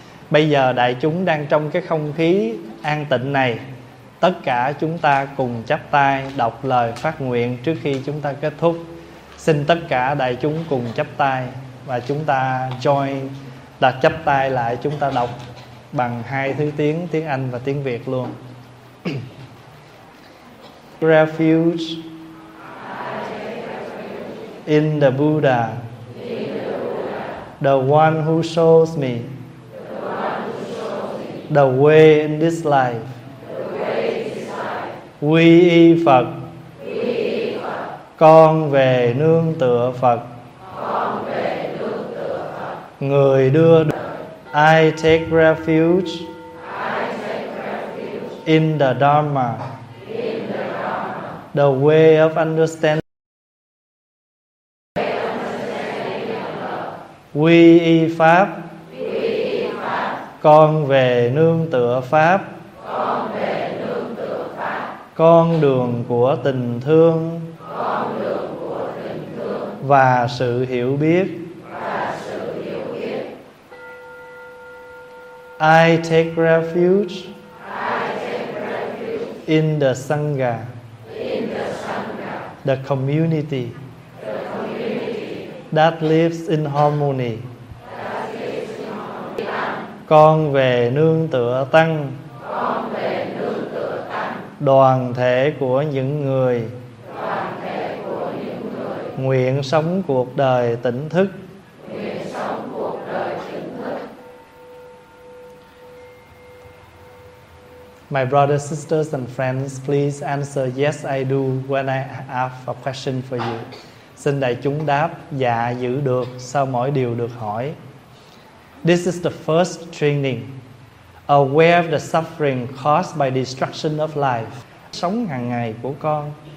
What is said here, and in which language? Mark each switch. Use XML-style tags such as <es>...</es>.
<vi>Bây giờ đại chúng đang trong cái không khí an tịnh này, tất cả chúng ta cùng chắp tay đọc lời phát nguyện trước khi chúng ta kết thúc. Xin tất cả đại chúng cùng chắp tay, và chúng ta join đặt chắp tay lại, chúng ta đọc bằng hai thứ tiếng, tiếng Anh và tiếng Việt luôn.</vi> <en>Refuge in the Buddha, the one who shows me the way in this life.</en> <vi>Quy y Phật, con về nương tựa Phật. Người đưa</vi> <en>I take refuge in the Dharma, the way of understanding.</en> <vi>Quy y Pháp, con về nương tựa Pháp. Con đường của tình thương và sự hiểu biết.</vi> <en>I take refuge in the Sangha, the community that lives in harmony.</en> <vi>Con về nương tựa Tăng, đoàn thể của những người nguyện sống cuộc đời tỉnh thức,</vi> <en>My brothers, sisters and friends, please answer yes I do when I ask a question for you.</en> <vi>Xin đại chúng đáp dạ giữ được sau mỗi điều được hỏi.</vi> <en>This is the first training. Aware of the suffering caused by destruction of life.</en> <vi>Sống hàng ngày của con.</vi>